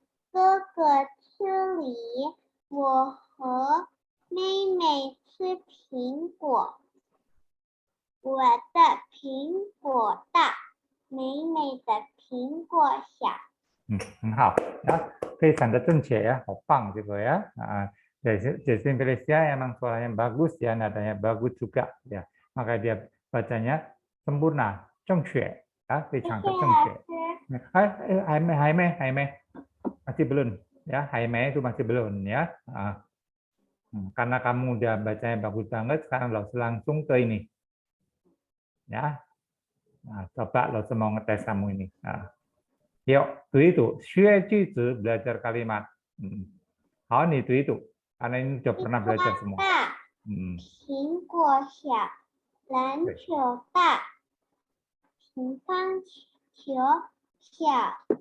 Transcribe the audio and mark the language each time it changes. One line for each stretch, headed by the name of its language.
Chinese: 哥哥吃梨，我和妹妹吃苹果。我的苹果大，妹妹的苹果小。很好ya, 非常的正确ya, 好棒
Indonesian: juga ya. Jesslyn Felicia emang suaranya bagus ya, nadanya bagus juga ya. Maka dia bacanya sempurna, 正确 ya,
Chinese: 非常的正确。
Indonesian: Haime masih belum ya, Haime itu masih belum ya. Karena kamu udah bacanya bagus banget, sekarang langsung ke ini ya. Nah, coba lo mau ngetes kamu ini. Yuk, itu
Chinese: 学句子
Indonesian: belajar kalimat. Ini itu karena ini udah pernah belajar semua.
Chinese: 苹果小，篮球大，平方球小。